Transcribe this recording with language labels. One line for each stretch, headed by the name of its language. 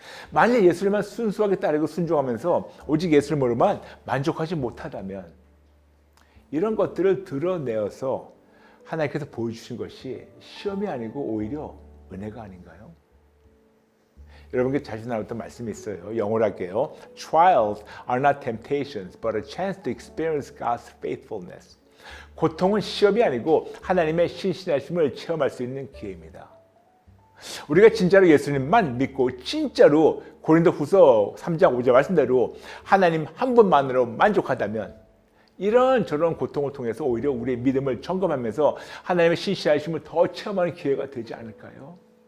Korean: 만약 예수님만 순수하게 따르고 순종하면서 오직 예수를 모르만 만족하지 못하다면 이런 것들을 드러내어서 하나님께서 보여주신 것이 시험이 아니고 오히려 은혜가 아닌가요? 여러분께 자주 나왔던 말씀이 있어요. 영어로 할게요.
English: Trials are not temptations, but a chance to experience God's faithfulness.
Korean: 고통은 시험이 아니고 하나님의 신실하심을 체험할 수 있는 기회입니다. 우리가 진짜로 예수님만 믿고 진짜로 고린도후서 3장 5절 말씀대로 하나님 한 분만으로 만족하다면 이런저런 고통을 통해서 오히려 우리의 믿음을 점검하면서 하나님의 신실하심을 더 체험하는 기회가 되지 않을까요?